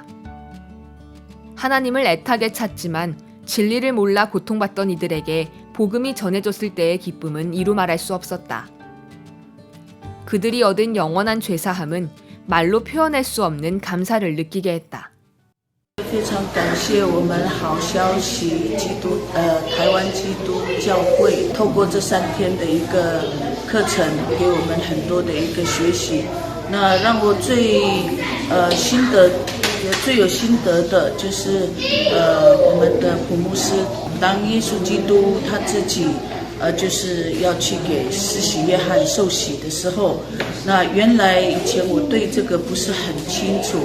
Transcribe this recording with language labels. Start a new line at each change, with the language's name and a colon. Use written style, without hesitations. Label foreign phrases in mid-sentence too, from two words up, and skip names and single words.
Korean: 하나님을 애타게 찾지만 진리를 몰라 고통받던 이들에게 복음이 전해졌을 때의 기쁨은 이루 말할 수 없었다. 그들이 얻은 영원한 죄사함은 말로 표현할 수 없는 감사를 느끼게 했다.
Chinese: 非常感谢我们好消息台湾基督教会透过这3天的一个课程，给我们很多的一个学习。那让我最有心得的就是我们的普牧师，当耶稣基督他自己就是要去给施洗约翰受洗的时候，那原来以前我对这个不是很清楚。